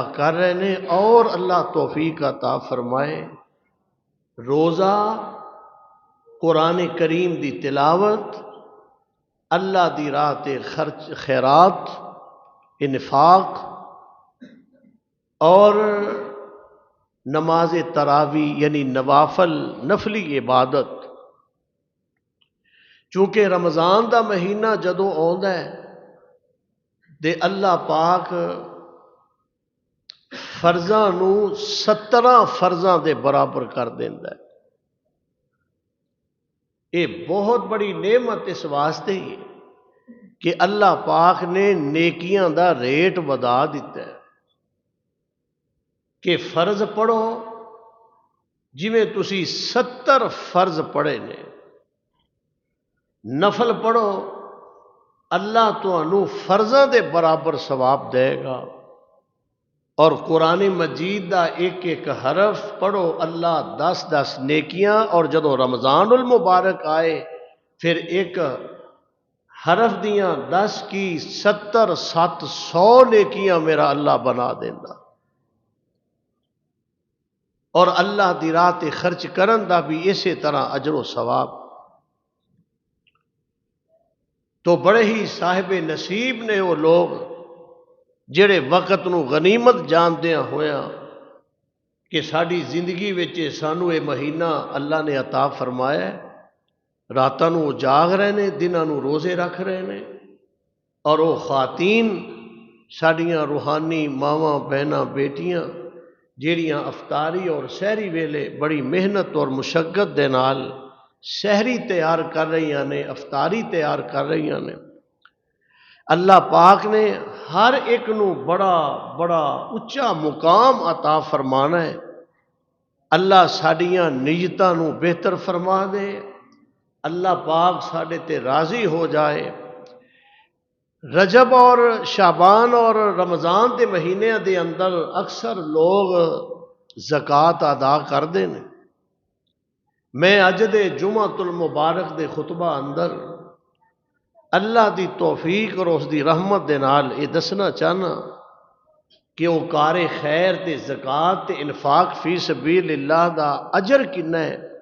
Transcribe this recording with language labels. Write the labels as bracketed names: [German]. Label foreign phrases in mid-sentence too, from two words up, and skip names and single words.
[Urdu] کر رہے ہیں اور اللہ توفیق عطا فرمائے، [Punjabi] روزہ، قرآن کریم دی تلاوت، اللہ دی راہ تے خرچ خیرات انفاق، اور نماز تراوی یعنی نوافل نفلی عبادت۔ چونکہ رمضان دا مہینہ جدوں آندا ہے دے اللہ پاک فرضاں نو 17 فرضاں دے برابر کر دیندا ہے۔ یہ بہت بڑی نعمت اس واسطے ہی کہ اللہ پاک نے نیکیاں دا ریٹ ودا دیتا ہے۔ کہ فرض پڑھو جویں تسی 70 فرض پڑھے نے، نفل پڑھو اللہ تانوں فرضاں دے برابر ثواب دے گا، اور قرآن مجید دا ایک ایک حرف پڑھو اللہ 10 نیکیاں، اور جدو رمضان المبارک آئے پھر ایک حرف دیاں 10 کی 70 700 نیکیاں میرا اللہ بنا دینا، اور اللہ دی راہ تے خرچ کرن دا بھی اسی طرح اجر و ثواب۔ تو بڑے ہی صاحب نصیب نے وہ لوگ جڑے وقت نو غنیمت جاندیاں ہویاں کہ ساری زندگی وچ سانو [Urdu] یہ مہینہ اللہ نے عطا فرمایا ہے، [Punjabi] راتاں نو جاگ رہے نے، دناں نو روزے رکھ رہے نے، اور وہ خواتین ساڈیاں روحانی ماواں بہناں بیٹیاں جیڑیاں افطاری اور سحری ویلے بڑی محنت اور مشقت دے نال سحری تیار کر رہی نے، افطاری تیار کر رہی نے، اللہ پاک نے ہر ایک نو بڑا بڑا اچا مقام عطا فرمانا ہے۔ اللہ ساڈیاں نیتاں نو بہتر فرما دے، اللہ پاک ساڈے تے راضی ہو جائے۔ رجب اور شعبان اور رمضان دے مہینے دے اندر اکثر لوگ زکوٰۃ ادا کردے نے۔ میں اج دے جمعۃ المبارک دے خطبہ اندر اللہ دی توفیق اور اس دی رحمت دے نال یہ دسنا چاہنا کہ وہ کار خیر تے زکوٰۃ تے انفاق فی سبیل اللہ دا اجر کنا ہے،